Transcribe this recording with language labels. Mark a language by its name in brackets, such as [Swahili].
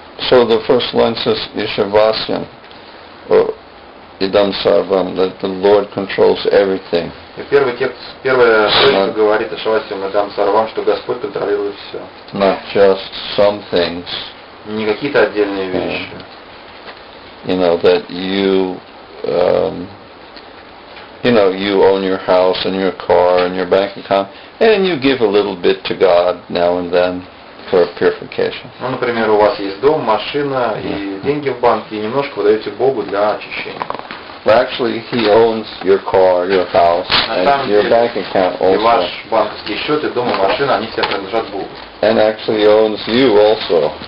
[English] So the first line says Ishavasya, or Idam Sarvam, that the Lord controls everything. [Russian] И первый текст, первая строчка говорит о Шавасьям Идам Сарвам, что Господь контролирует все. [English] Not just some things. [Russian] Не какие-то отдельные вещи. [English] You know, that you own your house and your car and your bank account, and you give a little bit to God now and then. for purification. [Russian] Ну, например, у вас есть дом, машина и деньги в банке, и немножко вы даете Богу для очищения. [English] But actually, He owns your car, your house, and your bank account [Russian] И [English] also. [Russian] ваш банковский счет, и дом, и машина, они все принадлежат Богу. [English] And actually, He owns you also.